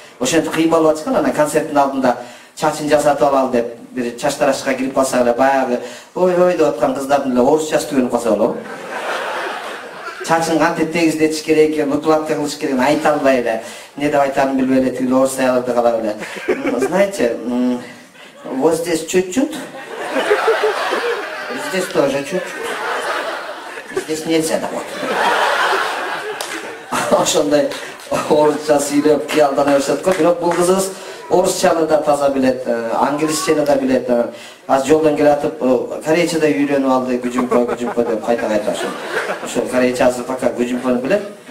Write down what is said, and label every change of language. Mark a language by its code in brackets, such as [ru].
[ky] Ошентип кыймалып атышкан, анан концерттин алдында чачын жасатып алалы деп бир чач тарашка кирип калсак эле баягы ой деп аткан кыздардын эле орусчасы түгөнүп калса болобу. Чачын кантип тегиздетиш керек экен, укладка кылыш керек, айта албай эле, эмне деп айтаарын билбей эле тигил орус аяларды калап эле. [ru] Знаете, вот здесь чуть-чуть, здесь тоже чуть-чуть, здесь нельзя да вот. [ky] Ошондой орусча сүйлөп кыялдана беришет го, бирок бул кызыбыз орусчаны да таза билет, англисчени да билет. Az жолдон келатып, корейча да үйрөнүп алды, güjümpo деп кайта-кайта ошо корейча азыр пока güjümpoну билет.